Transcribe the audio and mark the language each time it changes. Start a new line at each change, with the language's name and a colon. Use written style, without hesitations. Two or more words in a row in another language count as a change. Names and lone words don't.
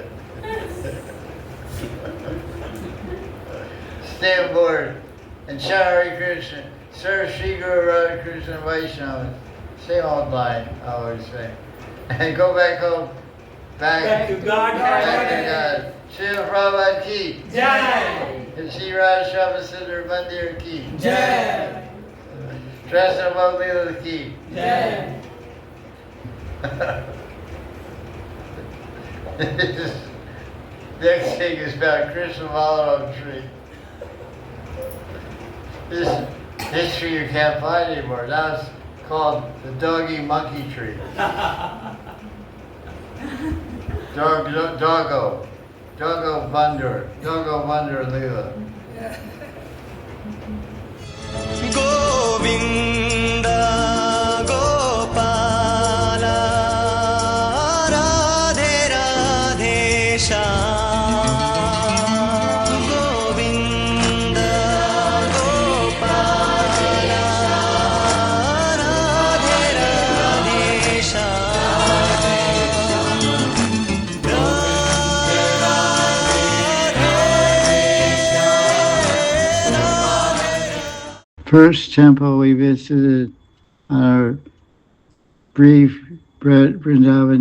English: Stay on board and chant Hare Krishna. Serve Sri Guru Radha Krishna and Vaishnava. Same old line, I always say. And go back home. Back to God. Back to God. Srila Prabhupada ki. Jai. Shri Radha Shyamsundar Mandir ki. Jai. Krishna Baladev ki. Jai. Next thing is about Krishna Valabha tree. This history you can't find anymore. Now it's called the doggy monkey tree. Doggo Mandir Leela. Govinda Gopala Radhe Radhe Shyam Govinda Gopala Radhe Radhe First temple we visited on our brief Vrindavan